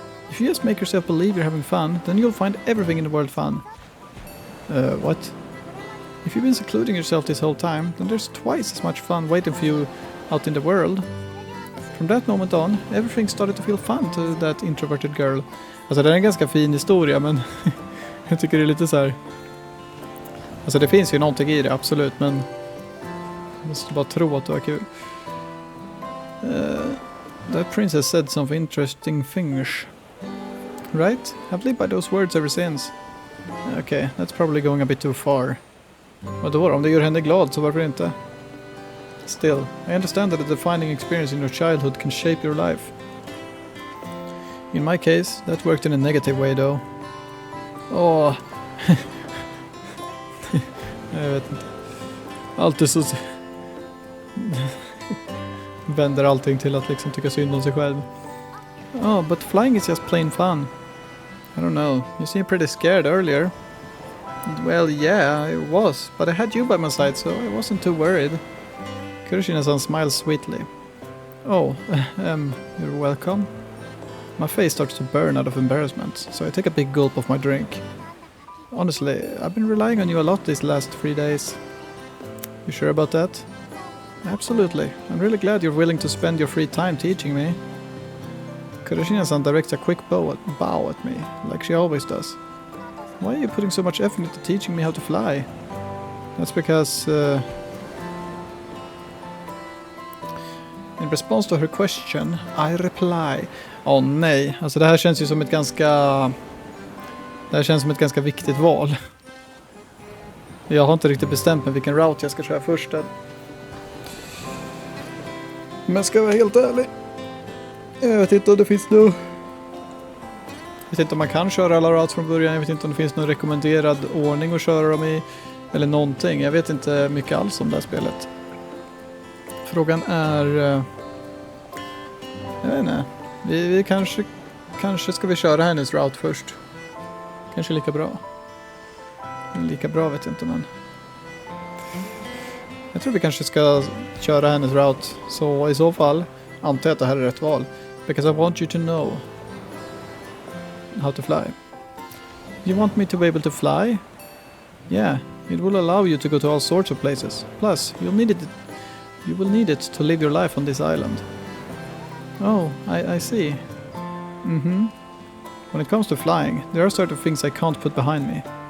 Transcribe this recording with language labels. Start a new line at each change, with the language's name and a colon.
English: If you just make yourself believe you're having fun, then you'll find everything in the world fun. What? If you've been secluding yourself this whole time, then there's twice as much fun waiting for you out in the world. From that moment on, everything started to feel fun to that introverted girl.
Swedish: Alltså det är en ganska fin historia, men jag tycker det är lite så här. Alltså det finns ju någonting i det, absolut, men jag måste bara tro att det var kul.
English: That princess said some interesting things. Right? I've lived by those words ever since. Okay, that's probably going a bit too far.
Swedish: Vadå, om det gör henne glad så varför inte?
English: Still, I understand that a defining experience in your childhood can shape your life. In my case, that worked in a negative way though. Åh...
Swedish: jag vet inte. Alltid så... vänder allting till att liksom tycka synd om sig själv.
English: Oh, but flying is just plain fun. I don't know, you seemed pretty scared earlier. Well, yeah, I was, but I had you by my side, so I wasn't too worried. Kurashina-san smiles sweetly. Oh, you're welcome. My face starts to burn out of embarrassment, so I take a big gulp of my drink. Honestly, I've been relying on you a lot these last 3 days. You sure about that? Absolutely. I'm really glad you're willing to spend your free time teaching me. Kurashina-san directs a quick bow at me, like she always does. Why are you putting so much effort into teaching me how to fly? That's because... In response to her question, I reply.
Swedish: Åh nej, alltså det här känns ju som ett ganska... Det här känns som ett ganska viktigt val. Jag har inte riktigt bestämt mig vilken route jag ska köra först. Men ska jag vara helt ärlig. Jag vet inte om det finns något... Jag vet inte om man kan köra alla routes från början. Jag vet inte om det finns någon rekommenderad ordning att köra dem i. Eller någonting. Jag vet inte mycket alls om det här spelet. Frågan är... Jag vet inte. Vi kanske ska vi köra hennes route först. Kanske lika bra. Lika bra vet jag inte, men... Jag tror vi kanske ska köra hennes route. Så i så fall antar jag att det här är rätt val.
English: Because I want you to know how to fly. You want me to be able to fly? Yeah, it will allow you to go to all sorts of places. Plus, you will need it to live your life on this island. Oh, I see. Mm-hmm. When it comes to flying, there are certain things I can't put behind me.